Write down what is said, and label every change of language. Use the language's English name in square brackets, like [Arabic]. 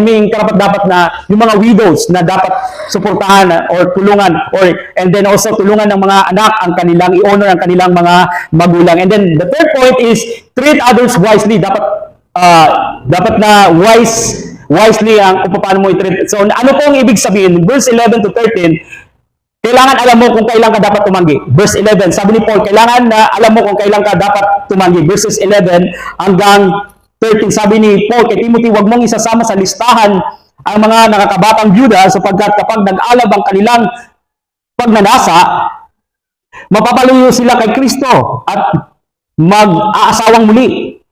[Filipino] Karapat-dapat na yung mga widows na dapat suportahan or tulungan, and then also tulungan ng mga anak ang kanilang, i-honor ang kanilang mga magulang. [English] And then the third point is treat others wisely. [Filipino] Dapat na wisely ang kung paano mo i-treat. So ano po ang ibig sabihin? Verse 11 to 13, kailangan alam mo kung kailan ka dapat tumanggi. Verse 11, sabi ni Paul, kailangan na alam mo kung kailan ka dapat tumanggi. Verses 11 hanggang 13, sabi ni Paul kay Timothy, huwag mong isasama sa listahan ang mga nakakabatang byuda, sapagkat kapag nag-alab ang kanilang pagnanasa, mapapaluyo sila kay Kristo at mag-aasawang muli.